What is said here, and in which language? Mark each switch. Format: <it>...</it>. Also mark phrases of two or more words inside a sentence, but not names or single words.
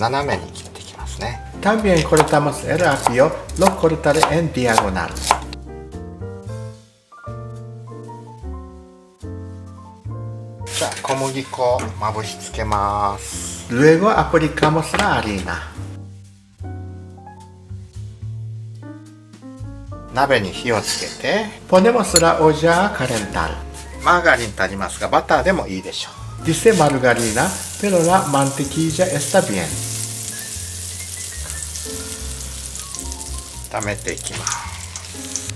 <ja>斜めに切っていきますね。</ja> <es>También cortamos el apio, lo cortaré en diagonal。</es> <ja>じゃあ小麦粉をまぶしつけます。</ja> <es>Luego aplicamos la harina。</es> <ja>鍋に火をつけて、</ja> <es>Ponemos la olla a calentar.</es> <ja>マーガリンとありますがバターでもいいでしょう。</ja> <es>Dice margarina, pero la mantequilla está bien.</es> <ja>炒めていきます。</ja>